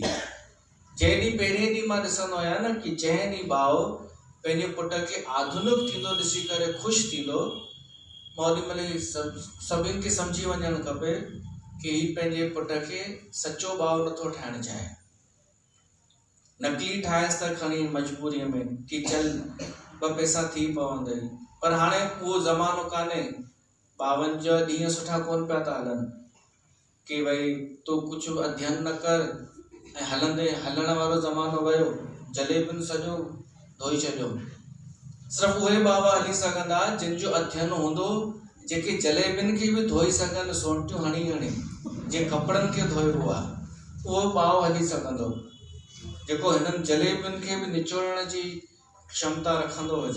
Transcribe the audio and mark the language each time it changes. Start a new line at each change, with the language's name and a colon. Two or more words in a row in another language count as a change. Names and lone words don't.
Sindhi: जंहिं ॾींहुं पहिरें ॾींहुं मां ॾिसंदो आहियां न कि जंहिं ॾींहुं भाउ पंहिंजे पुट खे आधुनिक थींदो ॾिसी करे ख़ुशि थींदो, मां ओॾी महिल ई सभिनि खे सम्झी वञणु खपे कि हीउ पंहिंजे पुट खे सचो भाउ नथो ठाहिणु चाहे। नकली ठाहेसि त खणी मजबूरीअ में कि चल 2 पैसा थी पवंदई, पर हाणे उहो ज़मानो कान्हे। 52 ॾींहं सुठा कोन पिया था हलनि कि भई तूं कुझु अध्ययन न कर ऐं हलण वारो ज़मानो वियो, जलेबियुनि सॼो धोई छॾियो। सिर्फ़ु उहे बाबा हली सघंदा जिन जो अध्ययन हूंदो, जेके जलेबियुनि खे बि धोई सघनि, सोंटियूं हणी जे कपिड़नि खे धोइबो आहे, उहो भाउ हली सघंदो जेको हिननि जलेबियुनि खे बि निचोड़ण जी क्षमता रखंदो हुजे।